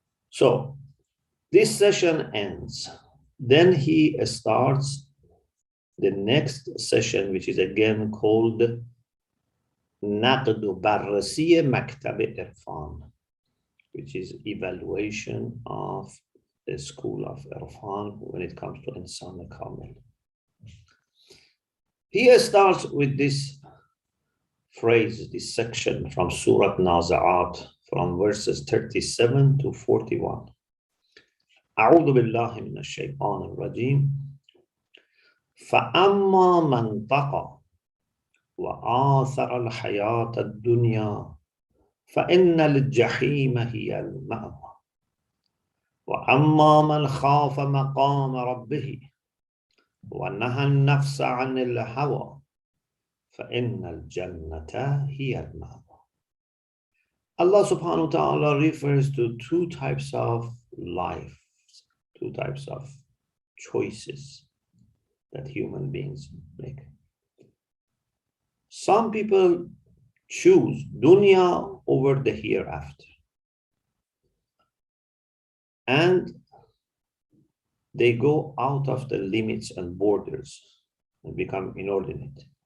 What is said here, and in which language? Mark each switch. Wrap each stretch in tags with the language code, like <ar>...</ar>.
<en>So this session ends. Then he starts the next session, which is again called</en> <fa>نقد و بررسی مکتب عرفان,</fa> <en>which is evaluation of the school of Irfan when it comes to Insan Kamil. He starts with this phrase, this section from Surah Nazi'at, from verses 37 to 41.</en> <ar>أعوذ بالله من الشيطان الرجيم فأما من طغى وآثر الحياة الدنيا فإن الجحيم هي المأوى وأما من خاف مقام ربه ونهى النفس عن الهوى فإن الجنة هي المأوى.</ar> <en>Allah subhanahu wa ta'ala refers to two types of life, two types of choices that human beings make. Some people choose dunya over the hereafter, and they go out of the limits and borders and become inordinate.</en>